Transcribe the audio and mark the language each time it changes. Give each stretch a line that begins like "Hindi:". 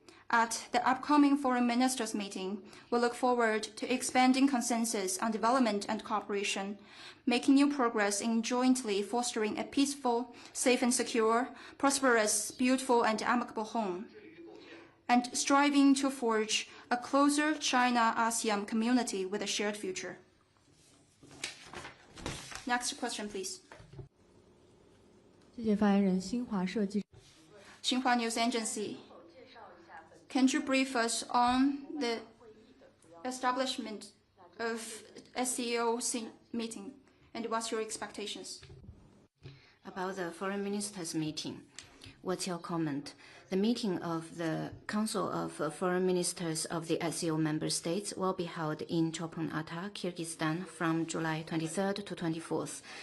English: At the upcoming Foreign Ministers meeting, we look forward to expanding consensus on development and cooperation, making new progress in jointly fostering a peaceful, safe and secure, prosperous, beautiful and amicable home, and striving to forge a closer China-ASEAN community with a shared future. Next question, please.
Chinese: 谢谢发言人，新华社记者。
English: Xinhua News Agency. Can you brief us on the establishment of SCO meeting and what's your expectations? About the Foreign Ministers meeting, what's your comment? The meeting of the Council of Foreign Ministers of the SCO member states will be held in Chopin-Ata, Kyrgyzstan from July 23rd to 24th.